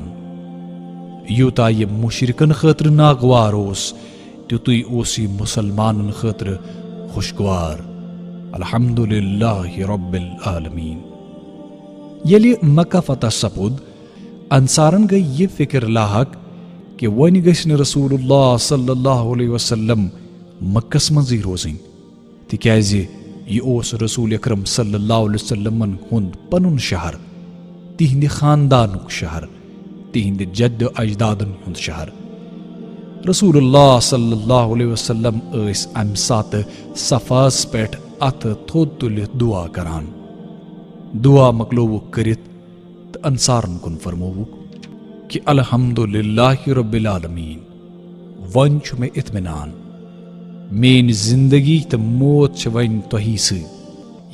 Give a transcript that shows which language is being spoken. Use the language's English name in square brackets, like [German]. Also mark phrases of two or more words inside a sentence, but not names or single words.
[Kashmiri] یوٗتاہ یہِ مشرکن خٲطرٕ ناگوار اوس تیُتُے اوس یہِ مسلمانن خٲطرٕ خوشگوار۔ [Arabic] الحمدللہ رب العالمین۔ [Kashmiri] ییٚلہِ مکہ فتح سپُد انصارن گٔیہِ یہِ فکر لاحق کہ وۄنۍ گژھِ نہٕ رسول اللہ [Arabic] صلی اللہ علیہ وسلم [Kashmiri] مکس منٛزٕے روزٕنۍ، تِکیازِ یہ اوس رسول اکرم صلی اللہ علیہ وسلمن ہُنٛد پنُن شہر، تِہنٛدِ خاندانُک شہر، تِہنٛدِ جد اجدادن ہُنٛد شہر۔ رسول اللہ [Arabic] صلی اللہ علیہ وسلم [Kashmiri] ٲسۍ امہِ ساتہٕ صفاہس پٮ۪ٹھ اتھٕ تھوٚد تُلِتھ دعا کران۔ دعا مۄکلووُکھ کٔرِتھ تہٕ انصارن کُن فرمووُکھ کہ [Arabic] الحمدللہ رب العالمین، [Kashmiri] وۄنۍ چھُ مےٚ اطمینان، میٲنۍ زندگی تہٕ موت چھِ وۄنۍ تۄہی سۭتۍ۔